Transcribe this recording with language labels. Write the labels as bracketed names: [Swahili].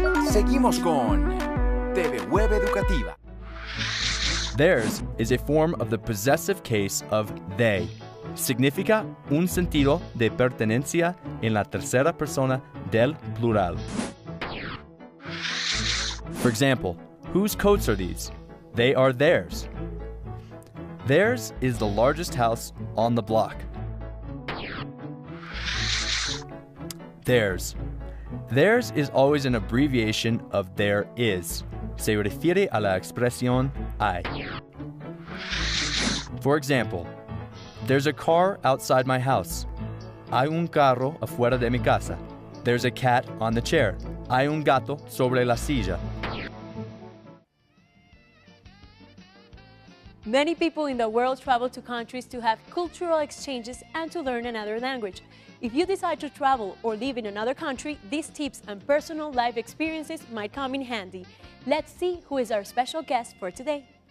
[Spanish] Seguimos con TV Web Educativa. [English] Theirs is a form of the possessive case of they. [Spanish] Significa un sentido de pertenencia en la tercera persona del plural. [English] For example, whose coats are these? They are theirs. Theirs is the largest house on the block. Theirs. Theirs is always an abbreviation of there is. [Spanish] Se refiere a la expresión hay. [English] For example, there's a car outside my house. [Spanish] Hay un carro afuera de mi casa. [English] There's a cat on the chair. [Spanish] Hay un gato sobre la silla. [English] Many people in the world travel to countries to have cultural exchanges and to learn another language. If you decide to travel or live in another country, these tips and personal life experiences might come in handy. Let's see who is our special guest for today.